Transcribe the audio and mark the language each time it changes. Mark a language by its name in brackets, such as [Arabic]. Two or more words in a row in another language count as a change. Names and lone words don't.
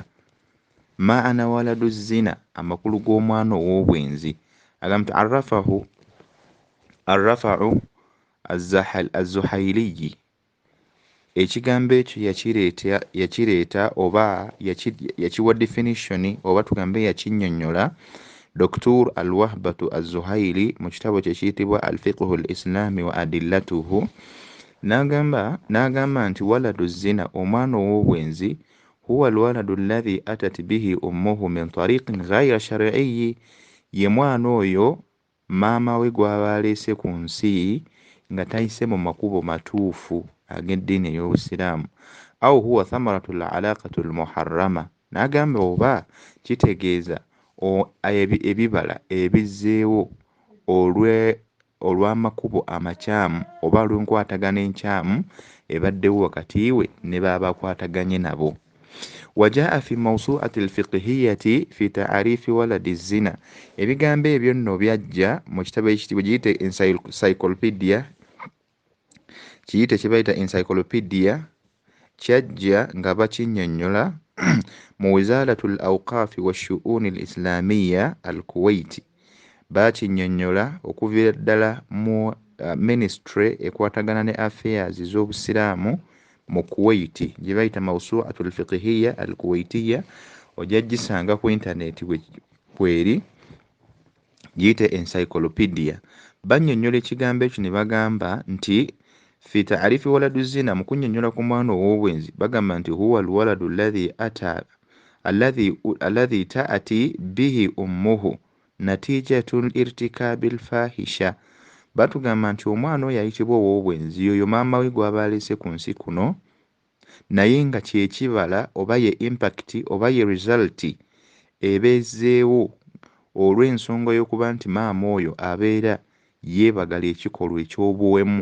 [Ganda] Maana [Arabic] ولد الزنا, [Ganda] amakulu g'omwana ow'obwenzi agamba arrafa'u az-zuhailiyi. Ekigambo ekyo yakireeta oba yakiwa definition oba tugambe yakinnyonnyola Dr. al-Wahbatu az-Zuhaili mu kitabo kye kiyitibwa al-fiqhu al-islami wa adillatuhu. N'agamba nti [Arabic] ولد الزنا, [Ganda] omwana ow'obwenzi [Arabic] هو الولد الذي أتت به أمه من طريق غير شرعي, [Ganda] ye mwana oyo maama we gw'aba aleese ku nsi nga tayise mu makubo matuufu ag'eddiini ey'Obusiraamu. [Arabic] أو هو ثمرة العلاقة المحرمة, [Ganda] n'agamba oba kitegeeza ebibala ebizzeewo olw'amakubo amakyamu oba olw'enkwatagana enkyamu ebaddewo wakati we ne baabakwataganye nabo. [Arabic] وجاء في الموسوعة الفقهية في تعريف ولد الزنا. [Ganda] Ebigambo ebyo nno byajja mu kitabo ekitibwa kiyite encyclopedia, kiyite kye bayita encyclopedia, kyajja nga bakinnyonnyola mu wizaratul awqaafi wa shu'uni al-islamiyya al-Kuwait. Bakinnyonnyola okuviira ddala mu ministry ekwatagana ne affairs z'obusiraamu mu Kuwait gye bayita mawsu'atul fiqhiyya al-Kuwaitiyya. Ojja gisanga ku internet bweri giyite encyclopedia. Bannyonnyola ekigambo ekyo ne bagamba nti [Arabic] في تعريف ولد الزنا, [Ganda] mu kunnyonnyola ku mwana ow'obwenzi bagamba nti [Arabic] هو الولد الذي تأتي به أمه نتيجة ارتكاب الفاحشة. [Ganda] Batugamba nti omwana oyo ayitibwa ow'obwenzi oyo maama we gw'aba aleese ku nsi kuno, naye nga kyekibala oba ye impact oba ye result ebeezeewo olw'ensonga y'okuba nti maama oyo abeera yeebagala ekikolwa eky'obuwemu.